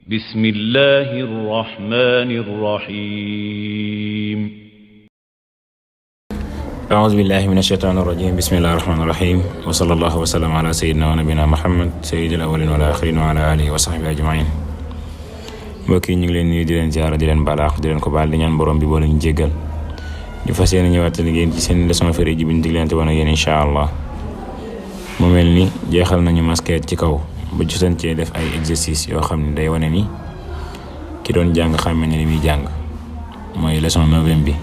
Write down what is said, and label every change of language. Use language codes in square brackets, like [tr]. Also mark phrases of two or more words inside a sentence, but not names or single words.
[ar] بسم الله الرحمن الرحيم أعوذ بالله من الشيطان الرجيم بسم الله الرحمن الرحيم وصلى الله وسلم على سيدنا ونبينا محمد سيد الأولين والآخرين وعلى آله وصحبه أجمعين. [wo] mbokk yi ñu ngi leen nuyu di leen ziara di leen balaax di leen ko baal di ñaan borom bi boo leen jéggal ñu fas yéene ñëwaat liggéey ci seen leçon féré ji bi ñu diglante woon ak yéen [ar] إن شاء الله. [wo] mu mel ni jeexal nañu masquette ci kaw ba jotoon cee def ay exercice yoo xam ne day wane ni ki doon jàng xàmme ne li muy jàng mooy leçon 9e bi.